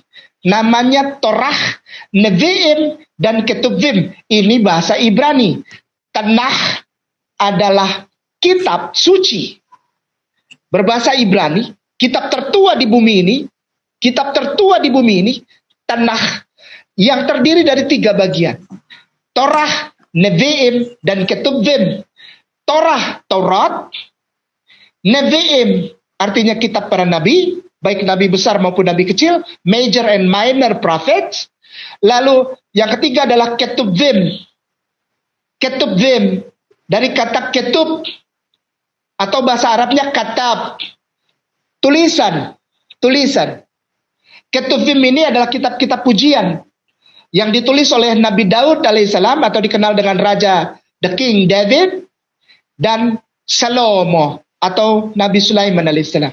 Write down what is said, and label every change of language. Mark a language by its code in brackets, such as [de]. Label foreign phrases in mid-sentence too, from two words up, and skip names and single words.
[id] Namanya Torah, Nevi'im, dan Ketuvim. Ini bahasa Ibrani. Tanakh adalah kitab suci. Berbahasa Ibrani, kitab tertua di bumi ini, Tanakh, yang terdiri dari 3 bagian. Torah, Nevi'im, dan Ketuvim. Torah, Taurat. Nevi'im artinya kitab para nabi, baik nabi besar maupun nabi kecil, [en] major and minor prophets. [id] Lalu yang ketiga adalah Ketuvim. Ketuvim dari kata ketub atau bahasa Arabnya katab, tulisan. Ketuvim ini adalah kitab-kitab pujian yang ditulis oleh Nabi Daud alaihissalam, atau dikenal dengan Raja [en] The King [id] David, dan Salomo atau Nabi Sulaiman alaihissalam.